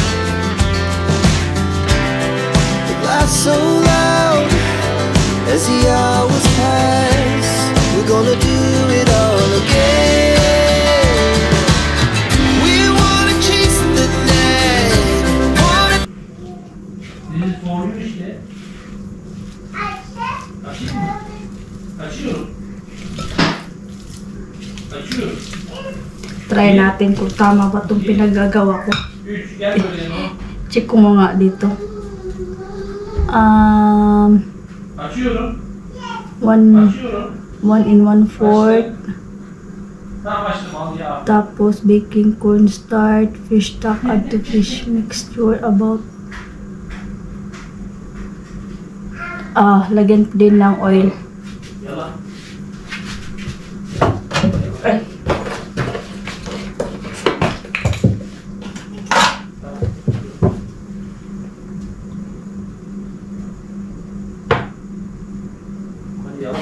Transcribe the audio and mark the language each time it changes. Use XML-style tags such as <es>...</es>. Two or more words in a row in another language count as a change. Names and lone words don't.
<en>The laughs so loud as the hours pass. We're gonna do it all again. We wanna chase the night. This is for you işte.</en> <tr>Açayım mı? Açıyorum. Açıyorum.</tr> <tl>Try natin kung tama ba itong pinagagawa ko.</tl> <tr>3 gel böyle no.</tr> <tl>Check ko nga dito.</tl> <tr>Açıyorum. 1 Açıyorum.</tr> <en>1 and 1/4.</en> <tr>Tamam açtım al ya.</tr> <tl>Tapos</tl> <en>baking cornstarch, fish stock, add to fish mixture about.</en> <tl>Lagyan din ng oil.</tl> <tr>Yalan. Ay. Hadi yalan.</tr>